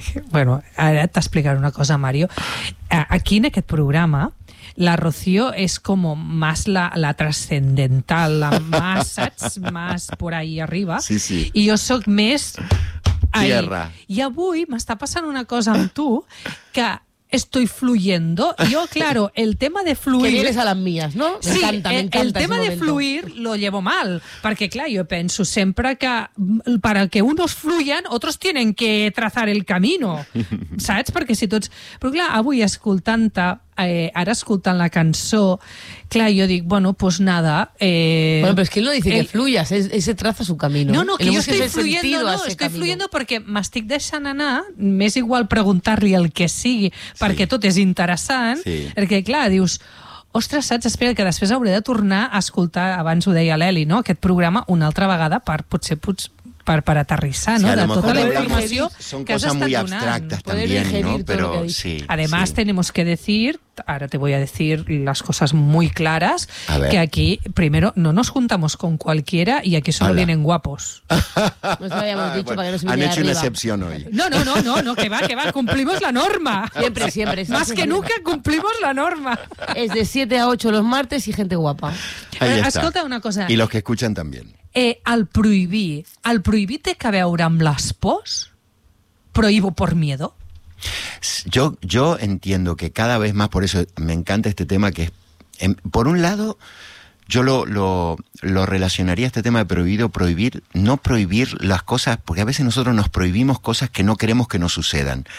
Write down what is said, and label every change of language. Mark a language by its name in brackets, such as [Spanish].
[Catalan] Bueno, ara t'explicaré una cosa, Mario. Aquí en aquest programa... La Rocío és com més la transcendental, la més, saps? [Spanish] Més por ahí arriba. Sí, sí. [Catalan] I jo sóc més... [Spanish] Tierra. [Catalan] I avui m'està passant una cosa amb tu que [Spanish] estoy fluyendo. Yo, claro, el tema de fluir... Que vienes a las mías, ¿no? Me sí, encanta, el tema de fluir lo llevo mal. Porque, claro, yo pienso siempre que para que unos fluyan, otros tienen que trazar el camino. ¿Sabes? Porque si tú... Pero, claro, [Catalan] avui escoltant-te... ara escoltant la cançó, clar, jo dic, bueno, [Spanish] pues nada... Bueno, pero es que él no dice que fluyas, él se traza su camino. No, que yo estoy fluyendo, no, estoy fluyendo porque [Catalan] m'estic deixant anar, m'és igual preguntar-li el que sigui, perquè tot és interessant, perquè, clar, dius, ostres, saps, espera, que després hauré de tornar a escoltar, abans ho deia l'Eli, no?, aquest programa una altra vegada per, potser, per aterrissar, no? Sí, de tota la informació que has estat donant. Són coses molt abstractes, també, no? Però, sí, [Spanish] además, tenemos que decir, ara te voy a decir las cosas muy claras, que aquí, primero, no nos juntamos con cualquiera y aquí solo vienen guapos. Nos habíamos dicho para que nos viniera Han hecho una excepción hoy. No, que va, cumplimos la norma. Siempre. Más que nunca cumplimos la norma. Es de 7 a 8 los martes y gente guapa. Ahí está. [Catalan] Escolta una cosa. [Spanish] Y los que escuchan también. [Catalan] El prohibir té que veure amb les pors? [Spanish] Prohibo por miedo? Yo entiendo que cada vez más, por eso me encanta este tema, que por un lado, yo lo relacionaría a este tema de prohibir, no prohibir las cosas, porque a veces nosotros nos prohibimos cosas que no queremos que nos sucedan.